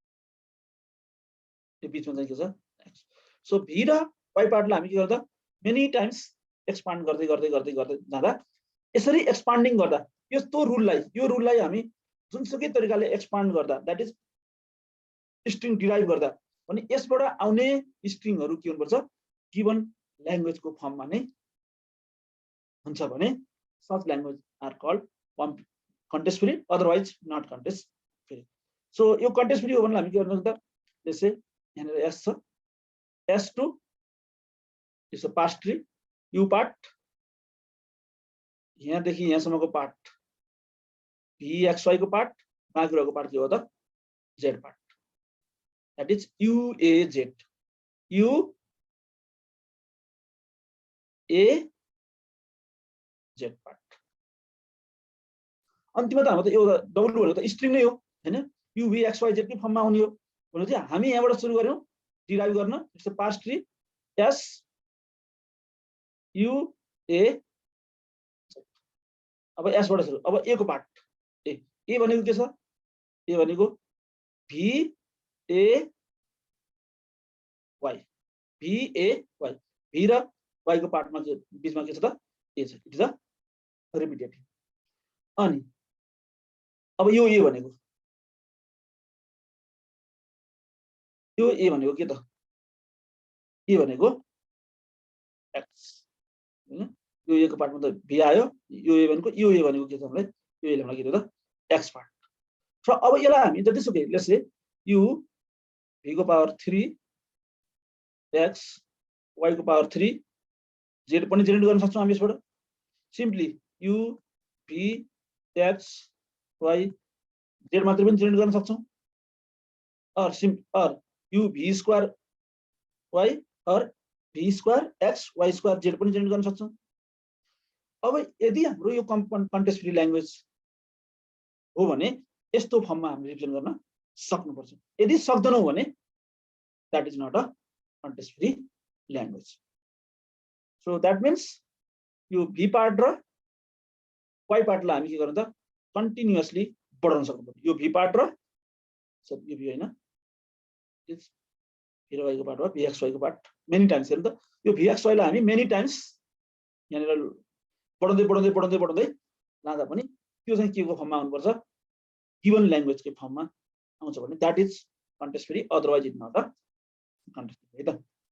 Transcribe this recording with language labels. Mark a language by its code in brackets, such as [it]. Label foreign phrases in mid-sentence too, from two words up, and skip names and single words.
[ne] यो बीचमा चाहिँ के छ x सो v र y पार्टलाई हामी के गर्दा [en] many times [ne] एक्सपान्ड गर्दै गर्दै गर्दै गर्दै जाँदा यसरी एक्सपान्डिङ गर्दा यो रुललाई हामी जुनसुकै तरिकाले एक्सपान्ड गर्दा [en] that is string derive [ne] गर्दा भने यसबाट आउने स्ट्रिङहरु के हुनुपर्छ गिवन ल्याङ्ग्वेजको फर्ममा नै हुन्छ भने [en] such language are called context free otherwise not context free. [ne] So यो [en] context free [ne] हो भने हामी के गर्न सक्दा जस्तै यहाँनिर s छ s2 [en] is a past tree u part [ne] यहाँ देखि यहाँसम्मको पार्ट vxy को पार्ट बाँकी रहेको पार्ट के हो त z पार्ट [en] that is uaz u [ne] a z पार्ट अन्तिममा त हाम्रो त एउटा w भनेको त स्ट्रिङ नै हो हैन u v x y z को फर्ममा आउने हो भने चाहिँ हामी यहाँबाट सुरु गर्यौं डिराइभ गर्न [en] it's a past tree [ne] s u a अब s बाट सुरु अब a को पार्ट a भनेको के छ a भनेको v a y v a y v र y को पार्टमा के बीचमा के छ त a छ [en] it is a repetitive [ne] अनि अब यो a भनेको के त a भनेको x हैन यो a को पार्टमा त v आयो यो a भनेको के छ हामीलाई यो a ले हामीलाई के दियो त x पार्ट र अब यसलाई हामी जतिसुकै [en] let's say [ne] u v को पावर 3 x y को पावर 3 z पनि जेनेरेट गर्न सक्छौं हामी यसबाट सिम्पली u v x y z मात्र पनि जेनेरेट गर्न सक्छौं or u v स्क्वायर y or v स्क्वायर x y स्क्वायर z पनि जेनेरेट गर्न सक्छौं अब यदि हाम्रो यो [en] context free language [ne] हो भने यस्तो फर्ममा हामी रिप्रेजेन्ट गर्न सक्नुपर्छ यदि सक्दैनौं भने [en] that is not a context free language so that means [ne] यो v पार्ट र y पार्टलाई हामी के गर्नु त कन्टिन्युअसली बढाउन सक्नुपर्छ यो v पार्ट र यो v हैन इट्स v र y को पार्ट हो vxy को पार्ट [en] many times [ne] हेर्नु त यो vxy लाई हामी [en] many times [ne] यहाँनिर बढाउँदै बढाउँदै बढाउँदै बढाउँदै लाँदा पनि त्यो चाहिँ के को फर्ममा आउनुपर्छ [en] given language [ne] को फर्ममा आउँछ भने [en] that is context free otherwise it not a context free [ne] है त